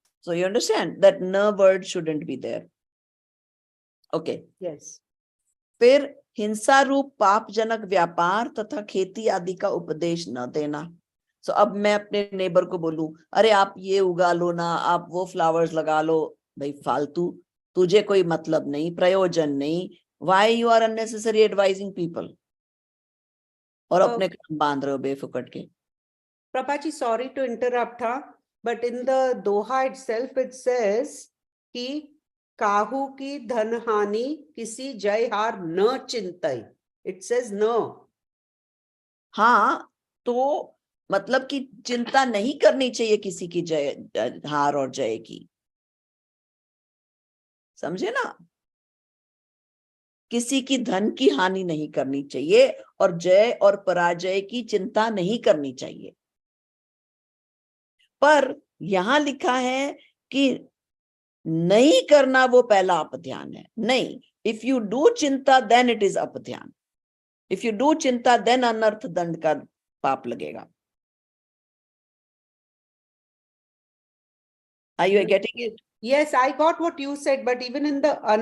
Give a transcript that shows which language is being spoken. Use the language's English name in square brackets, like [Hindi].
[English] So you understand that no word shouldn't be there. Okay. Yes. [Hindi] फिर हिंसा रूप पापजनक व्यापार तथा खेती आदि का उपदेश न देना. सो अब मैं अपने नेबर को बोलूं, अरे आप ये उगा लो ना, आप वो फ्लावर्स लगा लो. भाई फालतू, तुझे कोई मतलब नहीं, प्रयोजन नहीं. [English] Why you are unnecessary advising people? [Hindi] और अपने काम बांध रहे हो बेफुकट के. Prabhaji, sorry to interrupt her, but in the Doha itself it says कि काहू की धन हानि किसी जय हार न चिंतई. It says no. हाँ, तो मतलब कि चिंता नहीं करनी चाहिए किसी की हार और जय की, समझे ना? किसी की धन की हानि नहीं करनी चाहिए और जय और पराजय की चिंता नहीं करनी चाहिए। पर यहां लिखा है कि नहीं करना वो पहला अपध्यान है। नहीं, [English] if you do चिंता then it is [Hindi] अपध्यान, [English] if you do चिंता then [Hindi] अनर्थ दंड का पाप लगेगा। [English] Are you getting it? Yes, I got what you said, but even in the